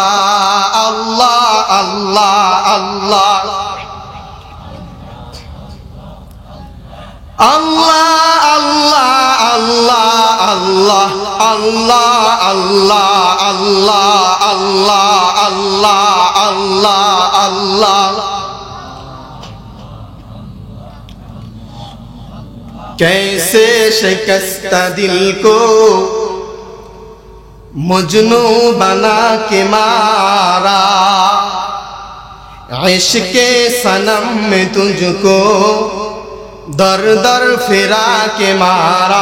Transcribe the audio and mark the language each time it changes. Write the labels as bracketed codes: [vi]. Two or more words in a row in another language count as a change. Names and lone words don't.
[ar] الله الله الله الله الله الله الله الله الله الله الله الله الله الله. [ur] کیسے شکستہ دل کو مجنوں بنا کے مارا، عشقِ صنم میں تجھکو در در پھرا کے مارا.